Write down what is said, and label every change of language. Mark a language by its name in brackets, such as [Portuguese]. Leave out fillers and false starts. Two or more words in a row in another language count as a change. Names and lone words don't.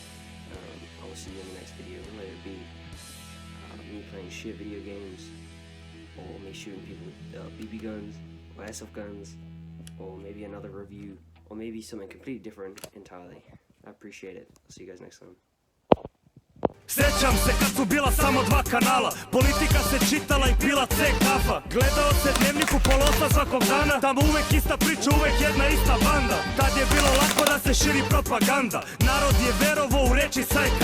[English] I will see you in the next video, whether it be me playing shit video games, or me shooting people with BB guns, or airsoft guns, or maybe another review, or maybe something completely different entirely. I appreciate it. I'll see you guys next time. [Serbian] Sjećam se kad su bila samo 2 kanala, politika se čitala i pila cek kafa. Gledao se dnevniku polosa svakog dana, tamo uvek ista priča, uvek jedna ista banda. Tad je bilo lako da se širi propaganda, narod je verovao u reči sa ekrana.